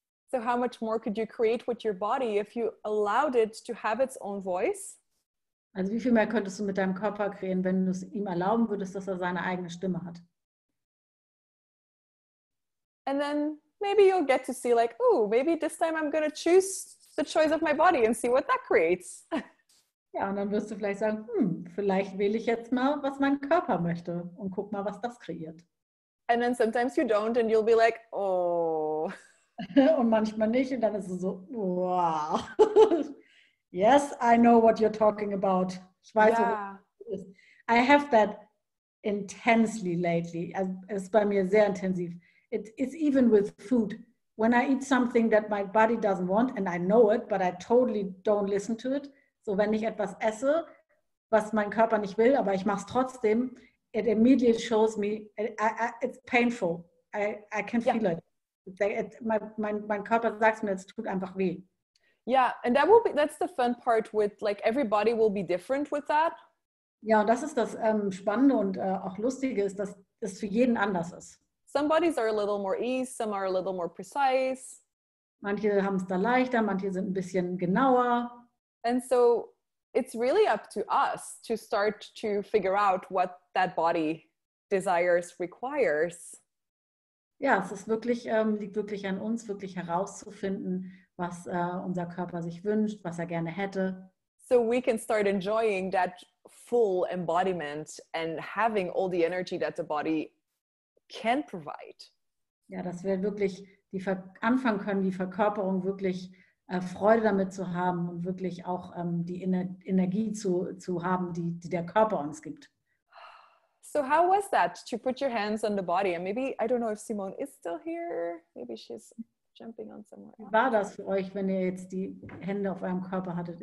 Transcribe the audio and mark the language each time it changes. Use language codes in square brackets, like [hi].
[en] So how much more could you create with your body if you allowed it to have its own voice? [de] Also wie viel mehr könntest du mit deinem Körper kreieren, wenn du es ihm erlauben würdest, dass er seine eigene Stimme hat? [en] And then maybe you'll get to see like, oh, maybe this time I'm going to choose the choice of my body and see what that creates. [de] Ja, und dann wirst du vielleicht sagen, vielleicht wähle ich jetzt mal, was mein Körper möchte und guck mal, was das kreiert. [en] And then sometimes you don't and you'll be like, oh. [de] Und manchmal nicht und dann ist es so, wow. [en] Yes, I know what you're talking about. [de] Ich weiß, [en] Yeah. [de] was es ist. [en] I have that intensely lately. [de] Also, es ist bei mir sehr intensiv. [en] It's even with food. When I eat something that my body doesn't want and I know it, but I totally don't listen to it. [de] So, wenn ich etwas esse, was mein Körper nicht will, aber ich mache es trotzdem, [en] it immediately shows me, it's painful. I can feel it. [de] Mein Körper sagt mir, es tut einfach weh. [en] Yeah, and that's the fun part with like everybody will be different with that. [de] Ja, und das ist das Spannende und auch Lustige ist, dass es für jeden anders ist. [en] Some bodies are a little more ease, some are a little more precise. [de] Manche haben es da leichter, manche sind ein bisschen genauer. [en] And so it's really up to us to start to figure out what that body desires, requires. [de] Ja, es ist wirklich, liegt wirklich an uns, wirklich herauszufinden, was unser Körper sich wünscht, was er gerne hätte. [en] So we can start enjoying that full embodiment and having all the energy that the body can provide. [de] Ja, dass wir wirklich anfangen können, die Verkörperung wirklich Freude damit zu haben und wirklich auch die Energie zu haben, die der Körper uns gibt. [en] So how was that to put your hands on the body? And maybe, I don't know if Simone is still here. Maybe she's jumping on somewhere else. [de] Wie war das für euch, wenn ihr jetzt die Hände auf eurem Körper hattet?